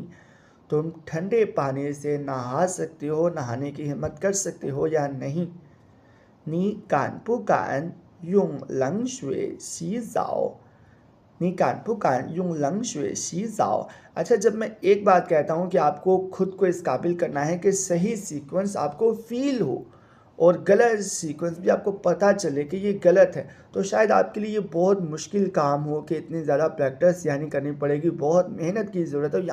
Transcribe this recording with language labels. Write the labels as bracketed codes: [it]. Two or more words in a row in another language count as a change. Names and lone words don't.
[hi] तुम ठंडे पानी से नहा सकते हो, नहाने की हिम्मत कर सकते हो या नहीं। [zh] 你敢不敢用冷水洗澡, 你敢不敢用冷水洗澡? [hi] अच्छा, जब मैं एक बात कहता हूँ कि आपको खुद को इस काबिल करना है कि सही सीक्वेंस आपको फ़ील हो और गलत सीक्वेंस भी आपको पता चले कि ये गलत है, तो शायद आपके लिए ये बहुत मुश्किल काम हो कि इतनी ज़्यादा प्रैक्टिस यानी करनी पड़ेगी, बहुत मेहनत की ज़रूरत है।